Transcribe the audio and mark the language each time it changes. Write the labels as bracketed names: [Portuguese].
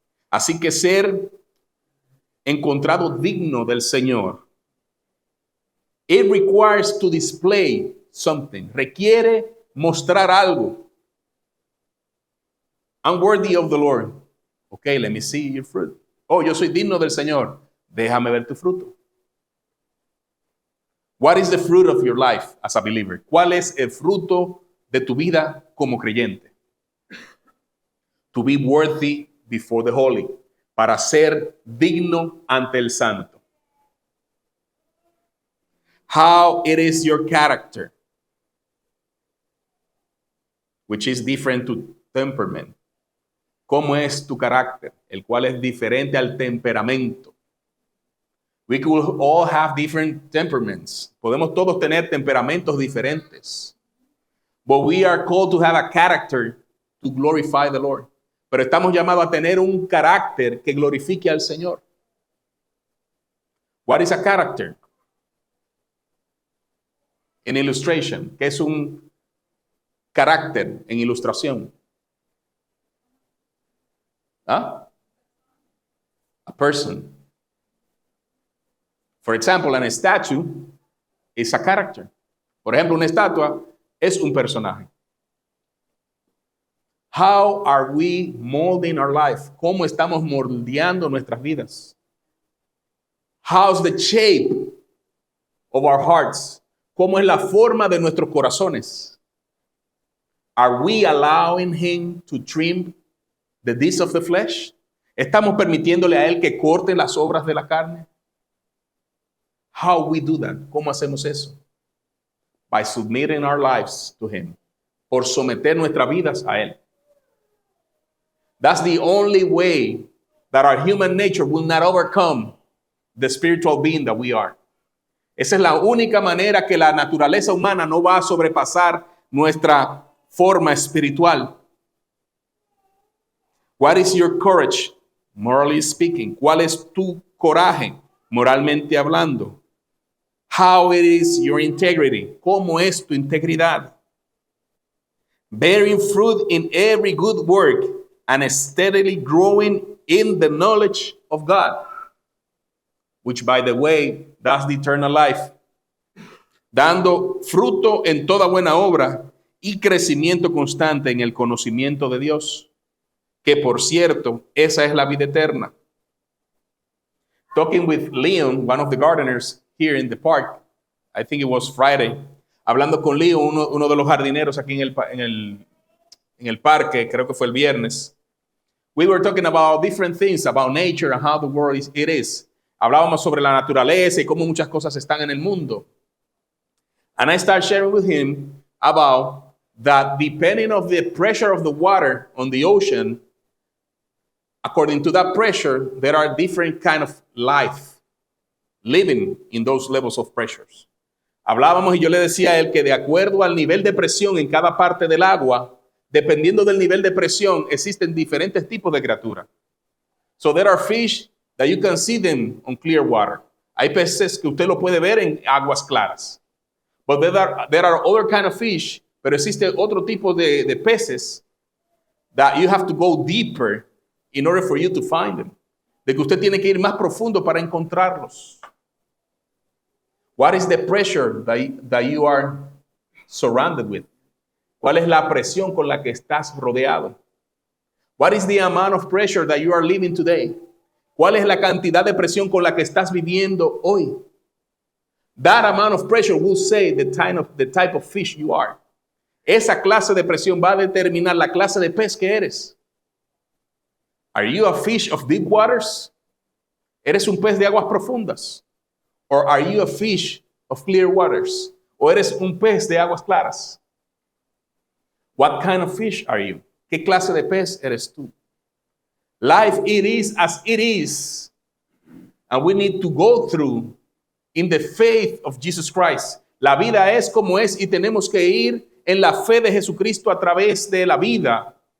[Spanish] Así que ser encontrado digno del Señor. [English] It requires to display something. [Spanish] Requiere mostrar algo. [English] I'm worthy of the Lord. Okay, let me see your fruit. [Spanish] Oh, yo soy digno del Señor. Déjame ver tu fruto. [English] What is the fruit of your life as a believer? [Spanish] ¿Cuál es el fruto de tu vida como creyente? [English] To be worthy before the holy. [Spanish] Para ser digno ante el santo. [English] How it is your character, which is different to temperament. [Spanish] ¿Cómo es tu carácter? El cual es diferente al temperamento. [English] We could all have different temperaments. [Spanish] Podemos todos tener temperamentos diferentes. [English] But we are called to have a character to glorify the Lord. [Spanish] Pero estamos llamados a tener un carácter que glorifique al Señor. [English] What is a character? In illustration, [Spanish] ¿qué es un carácter en ilustración? [English] ¿Ah? A person. For example, a statue is a character. [Spanish] Por ejemplo, una estatua es un personaje. [English] How are we molding our life? [Spanish] ¿Cómo estamos moldeando nuestras vidas? [English] How's the shape of our hearts? [Spanish] ¿Cómo es la forma de nuestros corazones? [English] Are we allowing him to trim the deeds of the flesh? [Spanish] ¿Estamos permitiéndole a él que corte las obras de la carne? [English] How we do that? [Spanish] ¿Cómo hacemos eso? [English] By submitting our lives to him. [Spanish] Por someter nuestras vidas a él. [English] That's the only way that our human nature will not overcome the spiritual being that we are. [Spanish] Esa es la única manera que la naturaleza humana no va a sobrepasar nuestra forma espiritual. [English] What is your courage, morally speaking? [Spanish] ¿Cuál es tu coraje, moralmente hablando? [English] How it is your integrity? [Spanish] ¿Cómo es tu integridad? [English] Bearing fruit in every good work and steadily growing in the knowledge of God, which, by the way, that's the eternal life. [Spanish] Dando fruto en toda buena obra y crecimiento constante en el conocimiento de Dios, que por cierto, esa es la vida eterna. [English] Talking with Leon, one of the gardeners here in the park, I think it was Friday, [Spanish] hablando con Leon, uno de los jardineros aquí en el parque, creo que fue el viernes. [English] We were talking about different things, about nature and how the world is. [Spanish] Hablábamos sobre la naturaleza y cómo muchas cosas están en el mundo. [English] And I started sharing with him about that depending on the pressure of the water on the ocean, according to that pressure, there are different kind of life living in those levels of pressures. [Spanish] Hablábamos y yo le decía a él que de acuerdo al nivel de presión en cada parte del agua, dependiendo del nivel de presión, existen diferentes tipos de criaturas. [English] So there are fish that you can see them on clear water. [Spanish] Hay peces que usted lo puede ver en aguas claras. [English] But there are other kind of fish, [Spanish] pero existe otro tipo de peces [English] that you have to go deeper in order for you to find them. [Spanish] De que usted tiene que ir más profundo para encontrarlos. [English] What is the pressure that you are surrounded with? [Spanish] ¿Cuál es la presión con la que estás rodeado? [English] What is the amount of pressure that you are living today? [Spanish] ¿Cuál es la cantidad de presión con la que estás viviendo hoy? [English] That amount of pressure will say the type of fish you are. [Spanish] Esa clase de presión va a determinar la clase de pez que eres. [English] Are you a fish of deep waters? [Spanish] ¿Eres un pez de aguas profundas? [English] Or are you a fish of clear waters? [Spanish] ¿O eres un pez de aguas claras? [English] What kind of fish are you? [Spanish] ¿Qué clase de pez eres tú? [English] Life, it is as it is. And we need to go through in the faith of Jesus Christ. [Spanish] La vida es como es y tenemos que ir en la fe de Jesucristo a través de la vida.